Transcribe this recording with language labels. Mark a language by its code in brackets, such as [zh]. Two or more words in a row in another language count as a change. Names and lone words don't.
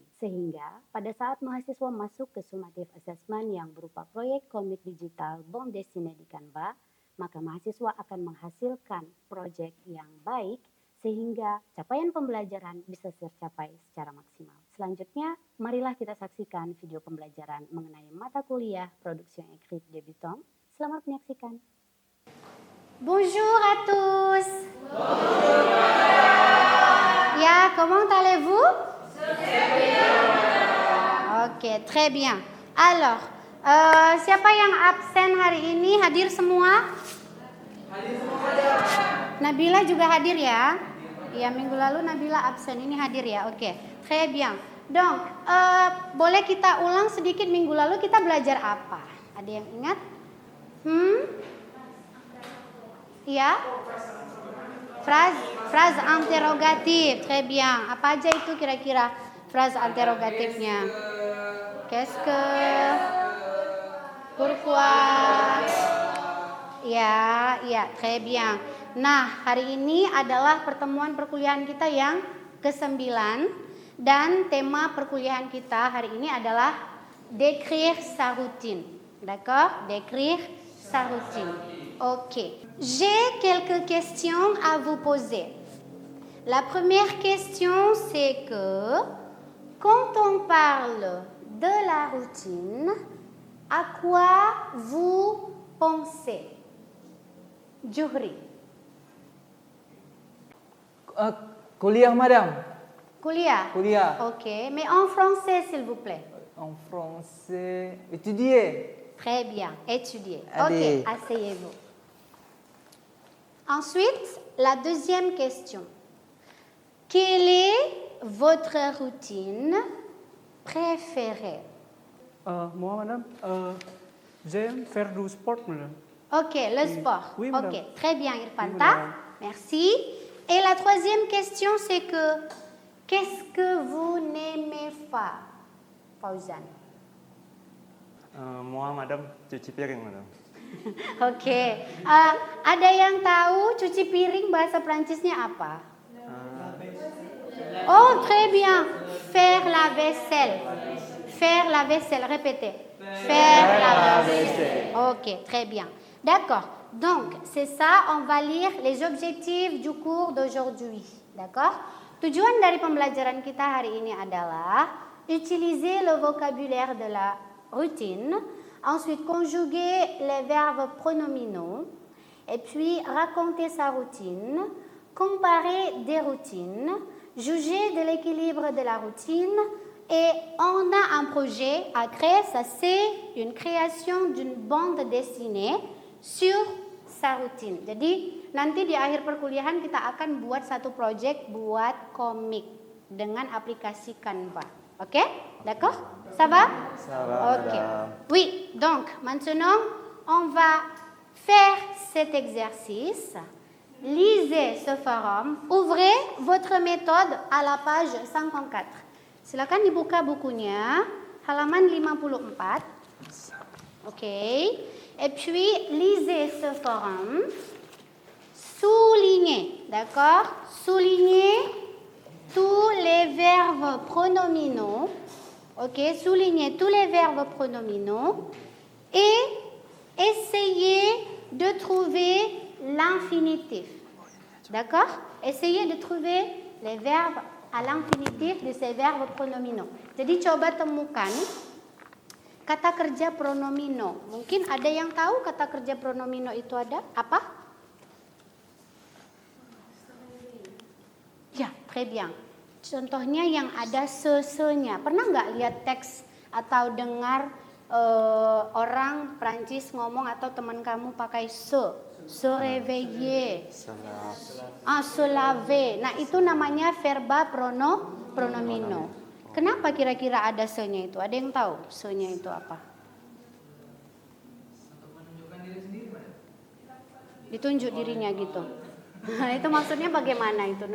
[id] Sehingga pada saat mahasiswa masuk ke [en] summative assessment [id] yang berupa proyek komik digital [fr] bande dessinée [id] di Canva, maka mahasiswa akan menghasilkan proyek yang baik sehingga capaian pembelajaran bisa tercapai secara maksimal. Selanjutnya, marilah kita saksikan video pembelajaran mengenai mata kuliah Production Écrite Débutante. Selamat menyaksikan. [fr] Bonjour à tous. Bonjour. Ya, comment allez-vous? Oke, très bien. Alors, [id] siapa yang absen hari ini? Hadir semua? Hadir semua. Nabila juga hadir ya? Ya, minggu lalu Nabila absen, ini hadir ya. Oke, [fr] très bien. Donc, [id] boleh kita ulang sedikit minggu lalu kita belajar apa? Ada yang ingat? Ya? [fr] Phrase interrogatif, très bien. [id] Apa aja itu kira-kira [fr] phrase interrogatifnya? Qu'est-ce que? Pourquoi? Ya, très bien. [id] Nah, hari ini adalah pertemuan perkuliahan kita yang ke-9 dan tema perkuliahan kita hari ini adalah [fr] Décrire sa routine. D'accord? Décrire sa routine. Ok. J'ai quelques questions à vous poser. La première question, c'est que quand on parle de la routine, à quoi vous pensez? Juhri. [id] Kuliah, madame. Kuliah. Kuliah. Ok. [fr] Mais en français, s'il vous plaît. En français, étudier. Très bien. Étudier. Allez. Ok. Asseyez-vous. Ensuite, la deuxième question. Quelle est votre routine préférée? Moi, madame, j'aime faire du sport, madame. Ok, le sport. Oui, madame. Ok, très bien, Irfanta. Oui, madame. Merci. Et la troisième question, c'est que qu'est-ce que vous n'aimez pas, Fauzan? Moi, madame, [id] cuci piring, madame. Ok. Ada yang tahu cuci piring bahasa Prancisnya apa? [fr] Oh, très bien. Faire la vaisselle. Faire la vaisselle. Répétez. Faire la vaisselle. Ok, très bien. D'accord. Donc, c'est ça. On va lire les objectifs du cours d'aujourd'hui. D'accord? [id] Tujuan dari pembelajaran kita hari ini adalah [fr] utiliser le vocabulaire de la routine, ensuite conjuguer les verbes pronominaux, et puis raconter sa routine, comparer des routines, juger de l'équilibre de la routine, et on a un projet à créer. Ça, c'est une création d'une bande dessinée sur sa routine. [id] Jadi nanti di akhir perkuliahan kita akan buat satu project buat komik dengan aplikasi Canva. [fr] Ok? D'accord? Ça va? Ça va, Ok. madame. Oui, donc maintenant on va faire cet exercice. Lisez ce forum. Ouvrez votre méthode à la page 54. [id] Silakan dibuka bukunya, halaman 54. [fr] Ok. Et puis, lisez ce forum. Soulignez, d'accord? Soulignez tous les verbes pronominaux. Ok, soulignez tous les verbes pronominaux. Et essayez de trouver l'infinitif. D'accord? Essayez de trouver les verbes à l'infinitif de ces verbes pronominaux. [id] Jadi coba temukan kata kerja pronomino. Mungkin ada yang tahu kata kerja pronomino itu ada apa? Ya, [fr] très bien. [id] Contohnya yang ada se-nya. Pernah nggak lihat teks atau dengar orang Prancis ngomong atau teman kamu pakai [fr] se réveiller, se laver. [id] Nah, itu namanya verba pronomino. Kenapa kira-kira ada se-nya itu? Ada yang tahu se-nya itu apa? Ditunjuk dirinya gitu. Itu maksudnya bagaimana itu?